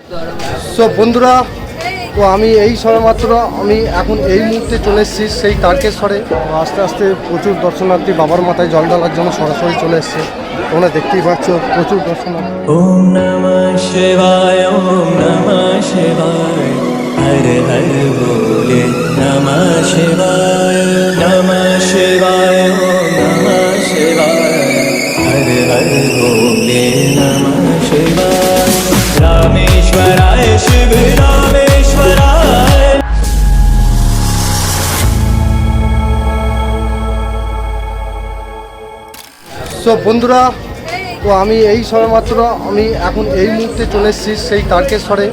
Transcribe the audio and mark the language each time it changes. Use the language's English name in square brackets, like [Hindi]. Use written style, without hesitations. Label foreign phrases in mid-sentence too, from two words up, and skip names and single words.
[Bangla] সব বন্ধুরা, তো আমি এই সবেমাত্র এখন এই মুহূর্তে চলে এসেছি সেই তারকেশ্বরে। আস্তে আস্তে প্রচুর দর্শনার্থী বাবার মাথায় জল ঢালার জন্য সরাসরি চলে এসছে। তোমরা দেখতেই পাচ্ছ প্রচুর দর্শনার্থী। [Sanskrit] ওম নমঃ শিবায়, ওম নমঃ শিবায়, হর হর বলে নমঃ শিবায়, নমঃ শিবায়, ওম নমঃ শিবায়, হর হর বলে নমঃ শিবায়, রামেশ্বরায় শিব রামেশ্বরায়। [Bangla] সব বন্ধুরা, তো আমি এই সবেমাত্র এখন এই মুহূর্তে চলে এসেছি সেই তারকেশ্বরে।